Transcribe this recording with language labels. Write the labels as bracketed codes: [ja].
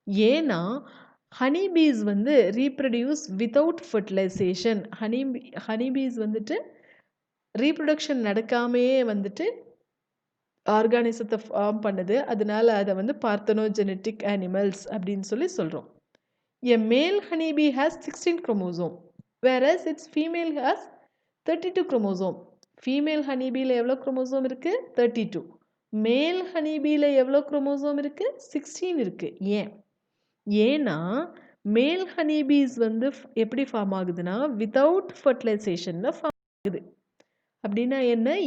[en] ஏன்னா honey bees வந்து reproduce without fertilization. [ta] Honey piece வந்துட்டு ரீப்ரொடக்ஷன் நடக்காமையே வந்துட்டு ஆர்கானிசத்தை ஃபார்ம் பண்ணுது. அதனால அதை வந்து பார்த்தனோஜெனட்டிக் அனிமல்ஸ் அப்படின்னு சொல்லி சொல்கிறோம். [en] A male honeybee has 16 chromosome, whereas its female has 32 chromosome. [ta] Female honeybeeல எவ்வளோ குரோமோசோம் இருக்கு? 32. மேல் ஹனிபீல எவ்வளோ குரோமோசோம் இருக்கு? 16 இருக்கு. ஏன்னா மேல் ஹனிபீஸ் வந்து எப்படி ஃபார்ம் ஆகுதுன்னா வித்தவுட் ஃபர்டிலைசேஷனில் ஃபார்ம் ஆகுது. அப்படின்னா என்ன?